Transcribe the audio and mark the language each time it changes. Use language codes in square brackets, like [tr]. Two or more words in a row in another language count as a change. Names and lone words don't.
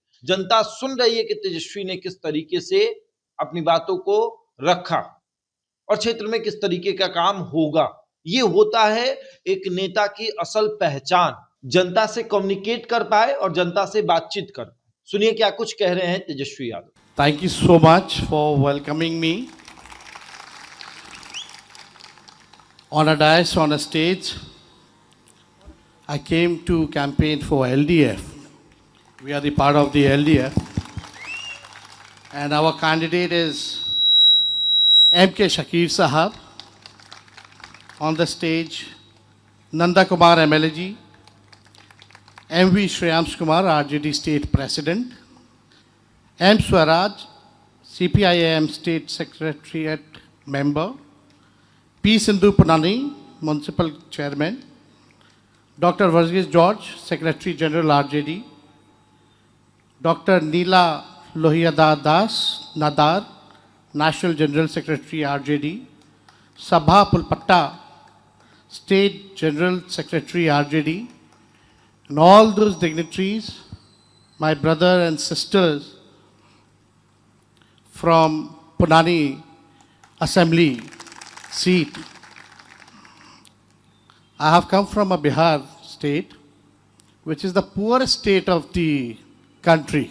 [hi] जनता सुन रही है कि तेजस्वी ने किस तरीके से अपनी बातों को रखा और क्षेत्र में किस तरीके का काम होगा। ये होता है एक नेता की असल पहचान, जनता से कम्युनिकेट कर पाए और जनता से बातचीत कर पाए। सुनिए क्या कुछ कह रहे हैं तेजस्वी यादव। [en] Thank you so much for welcoming me on a dais, on a stage. I came to campaign for LDF. We are the part of the LDF. And our candidate is M.K. Shakir Sahab. On the stage, Nanda Kumar MLA ji, M.V. Shreyams Kumar, RJD State President, M. Swaraj, CPIM State Secretariat Member, P. Sindhu Punani, Municipal Chairman, Dr. Varghese George, Secretary General RJD, Dr. Neela Lohiyada Das Nadar, National General Secretary RJD, Sabha Pulpatta, State General Secretary RJD, and all those dignitaries, my brother and sisters from Punani Assembly seat. I have come from a Bihar state, which is the poorest state of the country.